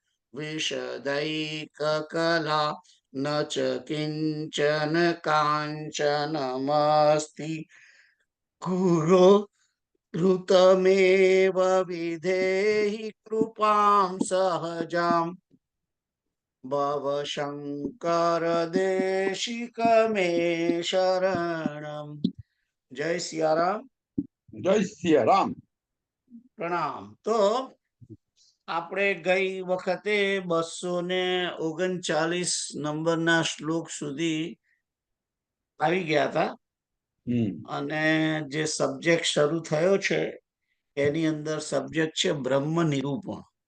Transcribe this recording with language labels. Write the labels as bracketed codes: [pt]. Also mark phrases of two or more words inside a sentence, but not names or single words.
[sa] विशदैककला न च किञ्चन काञ्चनमस्ति गुरो ऋतमेव विधेहि कृपां सहजां भव शंकर देशिक मे शरणम। [hi] जय सियाराम। [gu] જય સિયારામ. પ્રણામ. તો આપણે ગઈ વખતે 239 નંબરના શ્લોક સુધી આવી ગયા હતા અને જે સબ્જેક્ટ શરૂ થયો છે એની અંદર સબ્જેક્ટ છે બ્રહ્મ નિરૂપણ.